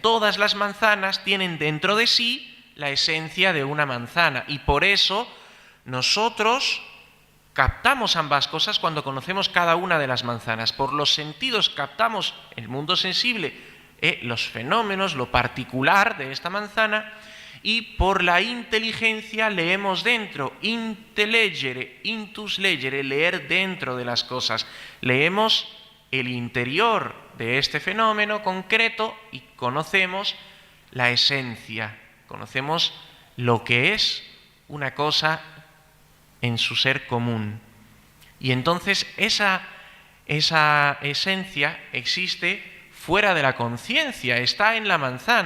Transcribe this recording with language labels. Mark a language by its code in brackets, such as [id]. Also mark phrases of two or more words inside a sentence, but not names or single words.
[es] Todas las manzanas tienen dentro de sí la esencia de una manzana, y por eso nosotros captamos ambas cosas cuando conocemos cada una de las manzanas. Por los sentidos captamos el mundo sensible, los fenómenos, lo particular de esta manzana, y por la inteligencia leemos dentro, [la] intellegere, intus legere, [es] leer dentro de las cosas. Leemos el interior de este fenómeno concreto y conocemos la esencia, conocemos lo que es una cosa en su ser común. Y entonces esa esencia existe fuera de la conciencia, está en la manzana.